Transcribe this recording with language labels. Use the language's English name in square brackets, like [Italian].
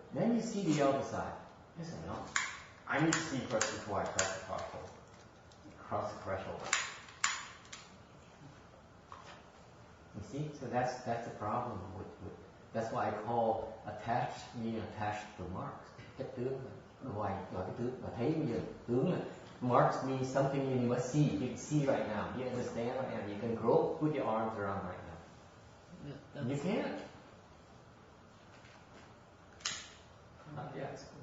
[English] Then you see the other side. I said, no, I need to see first before I cross the threshold. Cross the threshold. You see, so that's the problem with that's why I call attached being attached to marks. [Vietnamese] Chấp tướng, gọi cái tướng và thấy bây giờ tướng là [English] marks means something you must see. You can see right now. You understand right now. You can grow, put your arms around right now. Yeah, you can't. Not yet.